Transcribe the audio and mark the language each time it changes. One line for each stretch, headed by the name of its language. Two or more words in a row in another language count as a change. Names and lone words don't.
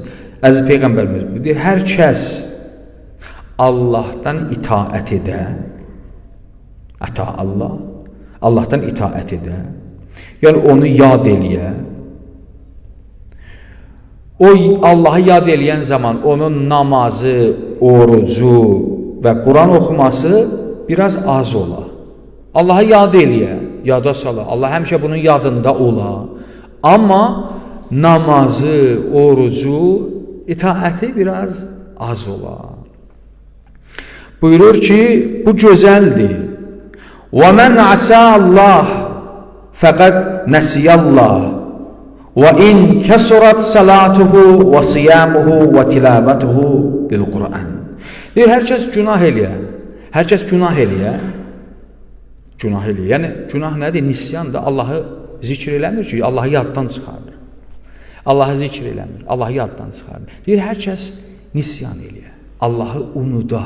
Azerbaijani: Əziz Peyğəmbərimiz deyir, hər kəs Allahdan itaət edə, Allah, Allahdan itaət edə, yəni onu yad eləyə, o Allahı yad eləyən zaman onun namazı, orucu və Quran oxuması biraz az ola. Allahı yad eləyə, yada sala, Allah həmişə bunun yadında ola. Amma namazı, orucu, itaəti biraz az ola. Buyurur ki, bu gözəldir.
Arabic: وَمَنْ عَسَى اللّٰهِ فَقَدْ نَسِيَ اللّٰهِ وَاِنْ كَسُرَتْ صَلَاتُهُ وَصِيَامُهُ وَتِلَابَتُهُ بِالْقُرْآنِ.
Azerbaijani: Deyir, hər kəs günah eləyə. Hər kəs günah eləyə. Günah eləyə. Yəni, günah nədir? Nisyan da Allahı zikr eləmir ki, Allahı yaddan çıxardır. Allahı zikr eləmir, Allahı yaddan çıxardır. Deyir, hər kəs nisyan eləyə. Allahı unuda.